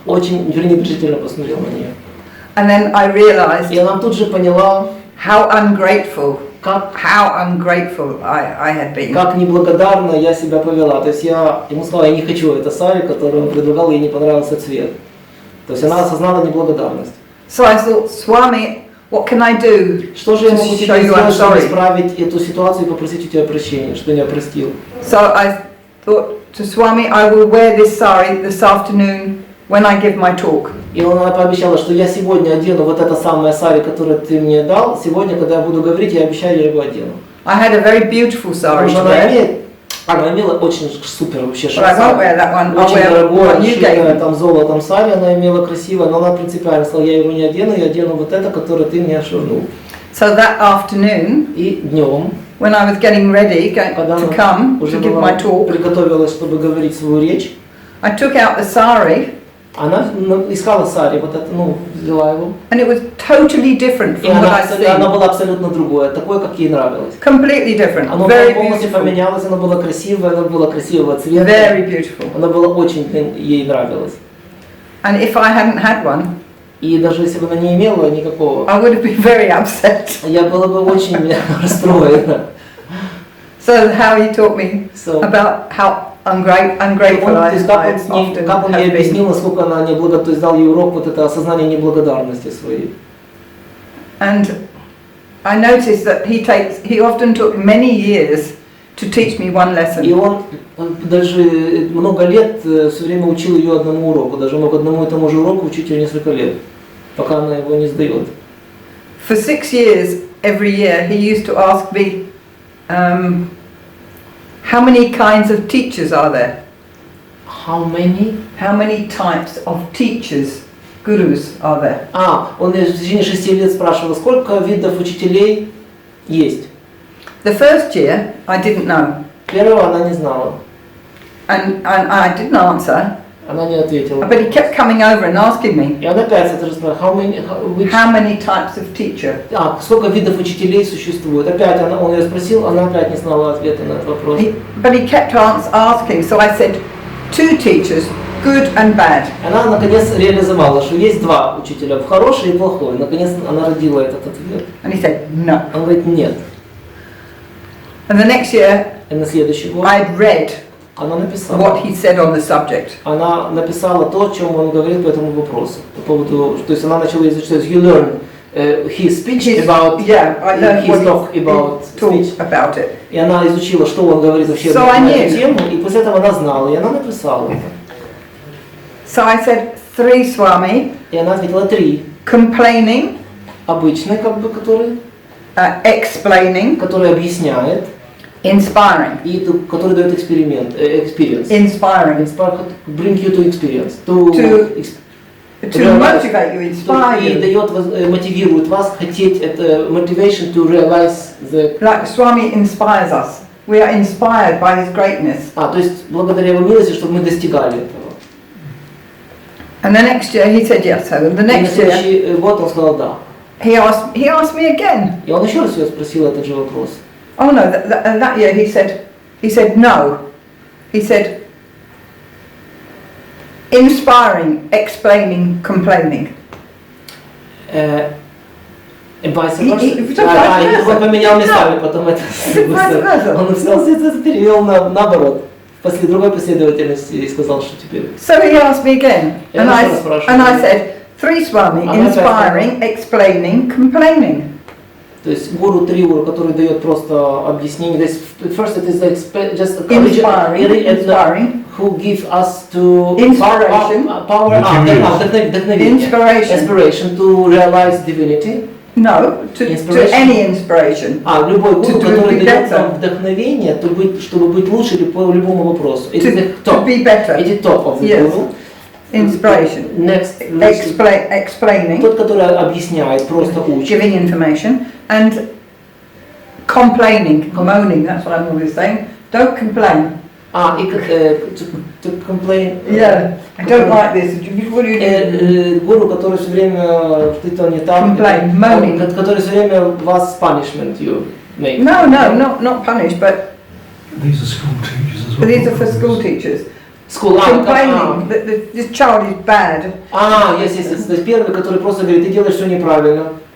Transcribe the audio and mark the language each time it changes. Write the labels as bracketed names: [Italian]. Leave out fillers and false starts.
[Russian] Очень пренебрежительно посмотрел на нее. [English] And then I realized. [Russian] И она тут же поняла, [English] how ungrateful I had been. [Russian] Как неблагодарно я себя повела. То есть я ему сказала, я не хочу это сари, которое он предлагал, ей не понравился цвет. То есть она осознала неблагодарность. [English] So I thought, Swami, what can I do? [Russian] Что же я могу тебе сделать, чтобы исправить эту ситуацию и попросить у тебя прощения, что я простил? [English] So I thought to Swami, I will wear this sari this afternoon when I give my talk. [Russian] И она пообещала, что я сегодня одену вот это самое сари, которое ты мне дал. Сегодня, когда я буду говорить, я обещаю, я его одену. [English] I had a very beautiful sari to wear. [Russian] Она имела очень супер вообще сари. Очень дорогое, расшитое там золотом сари, она имела красивое, но она принципиально сказала, я его не одену, я одену вот это, которое ты мне швырнул. [English] So that afternoon, [Russian] и днем, [English] when I was getting ready to come to give my talk, [Russian] приготовилась, чтобы говорить свою речь, [English] I took out the sari. [Russian] Она искала сари, вот это, взяла его. [English] And it was totally different from what I seen. [Russian] Оно было абсолютно другое, такое, как ей нравилось. [English] Completely different. [Russian] Оно полностью поменялось, оно было красивое, оно было красивого цвета. [English] Very beautiful. [Russian] Оно было очень ей нравилось. [English] And if I hadn't had one, [Russian] и даже если бы она не имела никакого, [English] I would have been very upset. [Russian] Я была бы очень расстроена. [English] So how he taught me about how ungrateful I often [Russian] как он ей объяснил, насколько она неблагодарна, то есть дал ей урок вот это осознание неблагодарности своей. [English] And I noticed that he often took many years to teach me one lesson. [Russian] И он даже много лет все время учил ее одному уроку, даже мог одному и тому же уроку учить ее несколько лет, пока она его не сдает. [English] For 6 years, every year, he used to ask me, how many kinds of teachers are there? How many? How many types of teachers, gurus, are there? [Russian] Он в течение 6 лет спрашивал, сколько видов учителей есть. [English] The first year, I didn't know. [Russian] Первого она не знала. [English] And I didn't answer. [Russian] Она не ответила. [English] But he kept coming over and asking me. [Russian] И он опять это же спрашивал, [English] how many types of teacher? [Russian] Сколько видов учителей существует? Опять он ее спросил, она опять не знала ответа на этот вопрос. [English] But he kept asking, so I said, 2 teachers, good and bad. [Russian] Она наконец реализовала, что есть 2 учителя, хороший и плохой. Наконец она родила этот ответ. [English] And he said, no. [Russian] Он говорит, нет. [English] And the next year, [Russian] И на следующий год [English] I'd read [Russian] она написала. [English] what he said on the subject. [Russian] Она написала то, о чем он говорит по этому вопросу. По поводу, то есть она начала изучать. [English] You learn his speech about. Yeah, I learned his what talk about speech. About it. [Russian] И она изучила, что он говорит вообще [English] So [Russian] на эту тему, и после этого она знала, и она написала это. [English] So I said 3 Swami. [Russian] И она ответила 3. [English] Complaining. [Russian] Обычный, как бы, который. [English] Explaining. [Russian] Который объясняет. [English] Inspiring. [Russian] И который дает experience. [English] Inspiring. Bring you to experience. To motivate you, inspire you. [Russian] И дает, мотивирует вас хотеть это [English] motivation to realize the. Like Swami inspires us. We are inspired by his greatness. [Russian] То есть благодаря его милости, чтобы мы достигали этого. [English] And the next year he said yes. So the next year. [Russian] Вот он сказал да. [English] He asked me again. [Russian] И он еще раз ее спросил этот же вопрос. [English] Oh no! That year he said no. He said inspiring, explaining, complaining. [Russian] Он поменял местами, потом это. Он написал, это перевел наоборот. После другой последовательности и сказал, что теперь. [English] So he asked me again, and I said 3 Swami, inspiring, explaining, complaining. [Russian] То есть гуру 3 гуру, который дает просто объяснение. [English] First it is just inspiring, who give us to inspiration, power, inspiration to realize divinity. No, to any inspiration. [Russian] Любой гуру, который дает нам вдохновение, чтобы быть лучше по любому вопросу. [English] To be better. Это top of the guru. Inspiration. Next, explaining. [Russian] Тот, который объясняет, просто учит. [English] Giving information. And complaining, moaning, that's what I'm always saying. Don't complain. To complain. Yeah, I don't like this. What do you do? [Russian] Гуру, который все время что-то не так. [English] Complain, moaning. [Russian] Который все время вас [English] punishment you make. No, not punish, but these are school teachers as well. These are for school teachers. Complaining that this child is bad. Yes. [Russian] То есть первый, который просто говорит, ты делаешь все неправильно.